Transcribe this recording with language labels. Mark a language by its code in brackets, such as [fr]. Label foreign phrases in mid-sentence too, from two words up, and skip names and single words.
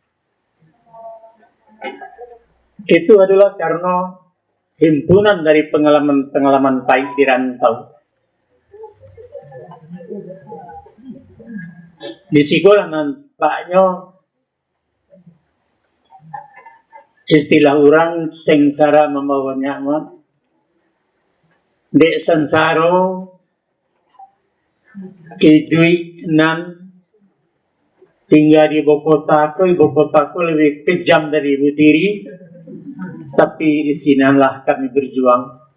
[id] Itu adalah karena himpunan dari pengalaman-pengalaman baik di rantau. Di sekolah nampaknya istilah orang sengsara membawa nyaman. [min] Dek sengsaro idui nan tinggal di ibu kotaku lebih kejam dari ibu tiri, tapi di sinilah kami berjuang.